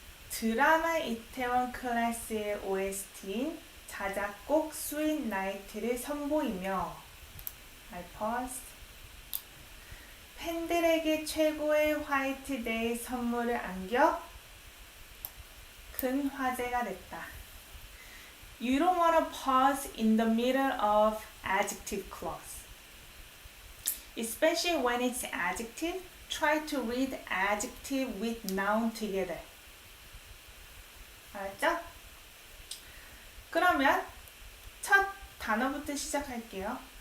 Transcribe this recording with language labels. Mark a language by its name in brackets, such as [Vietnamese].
[Korean] 드라마 이태원 클래스의 OST인 자작곡 스윗 나이트를 선보이며 [English] I paused. [Korean] 팬들에게 최고의 화이트데이 선물을 안겨 큰 화제가 됐다. [English] You don't want to pause in the middle of adjective clause. Especially when it's adjective, try to read adjective with noun together. [Korean] 알았죠? 그러면 첫 단어부터 시작할게요.